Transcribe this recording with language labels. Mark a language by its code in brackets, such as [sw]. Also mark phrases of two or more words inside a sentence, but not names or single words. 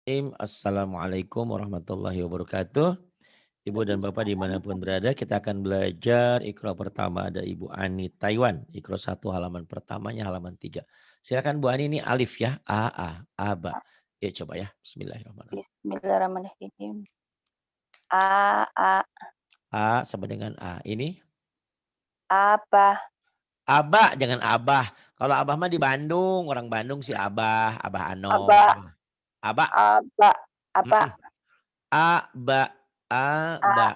[ar] السلام عليكم ورحمة الله وبركاته. [id] Ibu dan Bapak dimanapun berada, kita akan belajar Iqra pertama ada Ibu Ani Taiwan. Iqra 1 halaman pertamanya halaman 3. Silakan Bu Ani, ini alif ya. Aba. Ya coba ya. [ar] بسم الله الرحمن الرحيم. بسم الله الرحمن الرحيم. [id] A, A sama dengan A. Ini abah, Abah, jangan Abah. Kalau Abah mah di Bandung, orang Bandung si Abah, Abah Anom. abah, Abah. abah, abah, Mm-mm. Aba, Aba.